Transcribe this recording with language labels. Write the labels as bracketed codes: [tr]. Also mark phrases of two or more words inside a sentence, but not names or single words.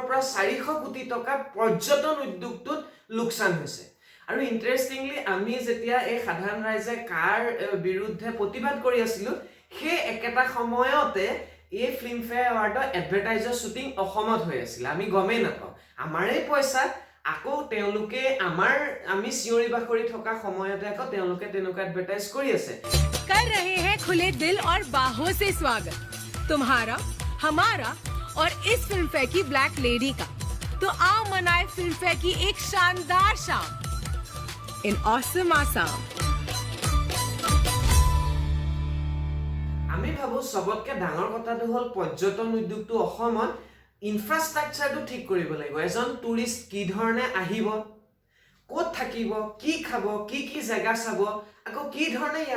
[as] পৰা 400 কোটি টকা পৰ্যটন উদ্যোগটোত লোকচান হৈছে আৰু ইন্টাৰেষ্টিংলি আমি যেতিয়া এই সাধাৰণ ৰাইজে কাৰ বিৰুদ্ধে প্ৰতিবাদ কৰি আছিলো সেই একেটা সময়তে এই ফিল্ম ফেয়াৰ এৱাৰ্ডৰ [en] advertiser shooting [as] অসমত হৈ আছিল আমি গমেই নাপাওঁ আমাৰেই পইচা আকৌ তেওঁলোকে আমি চিঞৰি বাখৰি থকা সময়তে আকৌ তেওঁলোকে তেনেকুৱা এডভাৰটাইজ কৰি আছে [hi] कर रहे हैं खुले दिल और बाहों से स्वागत तुम्हारा हमारा और इस फिल्म फेयर की [en] black lady [hi] का तो आओ मनाए फिल्म फेयर की एक शानदार शाम [en] in awesome Assam [as] আমি ভাবো সবতকে ডাঙৰ কথাটো হ'ল পৰ্যটন উদ্যোগটো অসমত ইনফ্ৰাষ্ট্ৰাকচাৰটো ঠিক কৰিব লাগিব এজন টুৰিষ্ট কি ধৰণে আহিব ক'ত থাকিব কি খাব কি জায়গা চাব আকৌ কি ধৰণে ইয়াৰ